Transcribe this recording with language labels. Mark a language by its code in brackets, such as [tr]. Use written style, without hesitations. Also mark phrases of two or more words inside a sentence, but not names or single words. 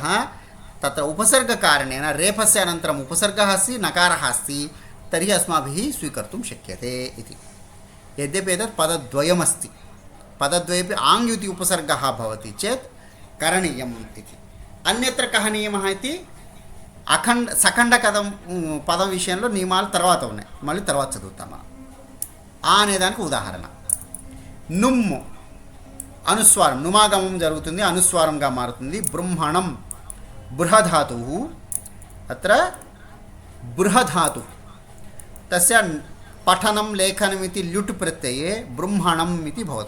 [sa] तत्र उपसर्गकारणेन रेफस्य अनन्तरम् उपसर्गः अस्ति, नकारः अस्ति, तर्हि अस्माभिः स्वीकर्तुं शक्यते इति. यद्यपि एतत् पदद्वयमस्ति, पदद्वयेपि आङ् इति उपसर्गः भवति चेत् करणीयम् इति. अन्यत्र कः नियमः इति [te] సఖండ పదం విషయంలో నియమాలు తర్వాత ఉన్నాయి, మళ్ళీ తర్వాత చదువుతాం. ఆ అనేదానికి ఉదాహరణ నుమ్ము అనుస్వారం, నుమాగమం జరుగుతుంది, అనుస్వారంగా మారుతుంది. [sa] బృంహణం బృహధాతు, అత్ర బృహధాతు తస్య పఠనం లేఖనమితి ల్యుట్ ప్రత్యయే బృంహణం ఇది భవతి.